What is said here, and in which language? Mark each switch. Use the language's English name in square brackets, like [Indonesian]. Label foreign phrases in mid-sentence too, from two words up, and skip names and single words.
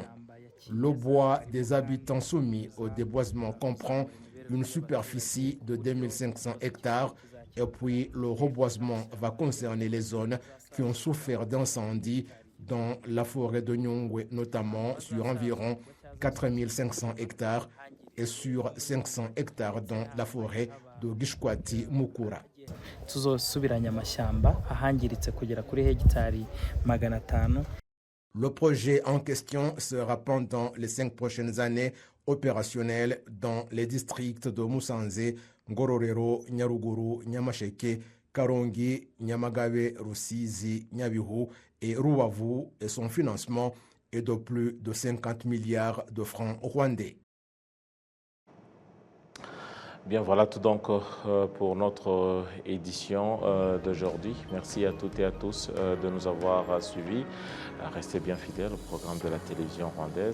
[French] Le bois des habitants soumis au déboisement comprend une superficie de 2500 hectares et puis le reboisement va concerner les zones qui ont souffert d'incendies dans la forêt de Nyungwe, notamment sur environ 4500 hectares et sur 500 hectares dans la forêt de Gishwati-Mukura. [Kinyarwanda] tuzosubiranya amashyamba ahangiritse kugera kuri hegitari 500. [French] Le projet en question sera pendant les 5 prochaines années opérationnel dans les districts de Musanze, Ngororero, Nyaruguru, Nyamasheke, Karongi, Nyamagabe, Rusizi, Nyabihu et Rubavu, et son financement est de plus de 50 milliards de francs rwandais. Bien, voilà tout donc pour notre édition d'aujourd'hui. Merci à toutes et à tous de nous avoir suivis. Restez bien fidèles au programme de la télévision rwandaise.